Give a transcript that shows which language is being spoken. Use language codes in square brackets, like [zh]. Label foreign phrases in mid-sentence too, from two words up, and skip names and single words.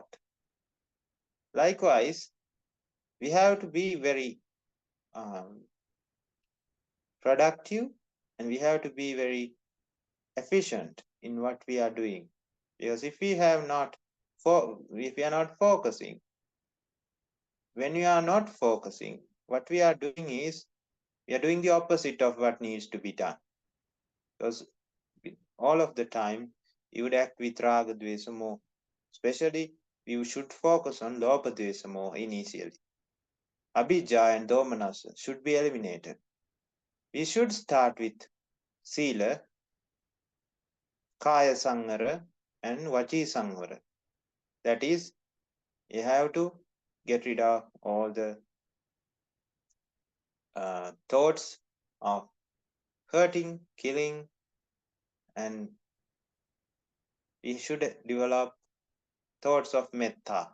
[en] Likewise, we have to be very productive, and we have to be very efficient in what we are doing, because if we are not focusing, when we are not focusing, what we are doing is we are doing the opposite of what needs to be done, because all of the time you would act with [pi] raga dvesa moha. [en] Especially you should focus on [pi] lobha dvesa moha [en] initially. Abhijja and domanassa should be eliminated. We should start with sila, [pi] kaya sanghara, [en] and [pi] vachi sanghara. [en] That is, you have to get rid of all the thoughts of hurting, killing, and we should develop thoughts of metta.